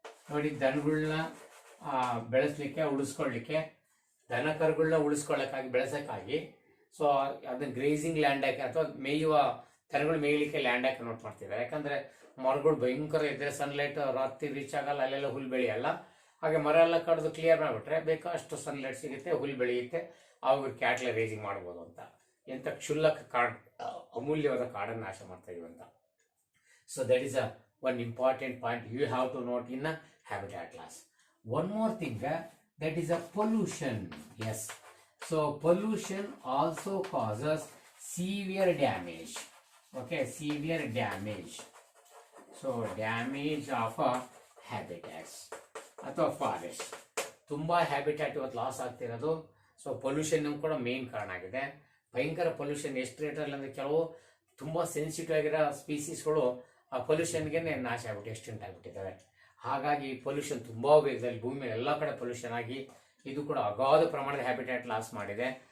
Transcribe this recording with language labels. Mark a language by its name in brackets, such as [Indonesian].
[Kannada] ನೋಡಿ, ದನಗಳನ್ನ ಬೆಳೆಸ್ಲಿಕ್ಕೆ, ಉಳಿಸ್ಕೊಳ್ಳಿಕ್ಕೆ, ದನ ಕರುಗಳನ್ನ ಉಳಿಸ್ಕೊಳ್ಳಕ್ಕಾಗಿ, ಬೆಳೆಸಕ್ಕಾಗಿ, ಸೊ ಅದನ್ನ ಗ್ರೇಸಿಂಗ್ ಲ್ಯಾಂಡ್ ಹಾಕಿ ಅಥವಾ ಮೇಯುವ ದನಗಳು ಮೇಯಲಿಕ್ಕೆ ಲ್ಯಾಂಡ್ ಹಾಕಿ ನೋಟ್ ಮಾಡ್ತಿದ್ದಾರೆ. ಯಾಕಂದ್ರೆ ಮರಗಳು ಭಯಂಕರ ಇದ್ರೆ ಸನ್ಲೈಟ್ ರಾತ್ರಿ ರೀಚ್ ಆಗಲ್ಲ, ಅಲ್ಲೆಲ್ಲ ಹುಲ್ ಬೆಳೆಯಲ್ಲ. ಹಾಗೆ ಮರ ಎಲ್ಲ ಕಡ್ದು ಕ್ಲಿಯರ್ ಮಾಡಿಬಿಟ್ರೆ ಬೇಕಷ್ಟು ಸನ್ಲೈಟ್ ಸಿಗುತ್ತೆ, ಹುಲ್ ಬೆಳೆಯುತ್ತೆ, ಅವಾಗ ಕ್ಯಾಟ್ಲ ರೇಸಿಂಗ್ ಮಾಡ್ಬೋದು ಅಂತ. ಎಂತ ಕ್ಷುಲ್ಲಕ ಕಾಡ್, ಅಮೂಲ್ಯವಾದ ಕಾಡನ್ನು ನಾಶ ಮಾಡ್ತಾ ಇದೀವಿ ಅಂತ. [English] So that is one important point you have to note in a habitat loss. One more thing, that is a pollution. Yes, so pollution also causes severe damage. Okay, severe damage. So damage of habitats [Kannada] ಅಥವಾ [English] Forest. [Kannada] ತುಂಬಾ habitat ಇವತ್ತು loss ಆಗ್ತಿರೋದು. So pollution ಕೂಡ main ಕಾರಣ ಆಗಿದೆ. ಭಯಂಕರ pollution ಎಷ್ಟು ರೇಟಲ್ಲಿ ಅಂದರೆ, ಕೆಲವು ತುಂಬಾ ಸೆನ್ಸಿಟಿವ್ ಆಗಿರೋ ಸ್ಪೀಸೀಸ್ಗಳು ಆ ಪೊಲ್ಯೂಷನ್ಗೆ ನಾಶ ಆಗ್ಬಿಟ್ಟು ಎಕ್ಸ್ಟೆಂಟ್ ಆಗಿಬಿಟ್ಟಿದ್ದಾವೆ. ಹಾಗಾಗಿ ಪೊಲ್ಯೂಷನ್ ತುಂಬಾ ವೇಗದಲ್ಲಿ ಭೂಮಿ ಮೇಲೆ ಎಲ್ಲ ಕಡೆ ಪೊಲ್ಯೂಷನ್ ಆಗಿ ಇದು ಕೂಡ ಅಗಾಧ ಪ್ರಮಾಣದ ಹ್ಯಾಬಿಟ್ಯಾಟ್ ಲಾಸ್ ಮಾಡಿದೆ.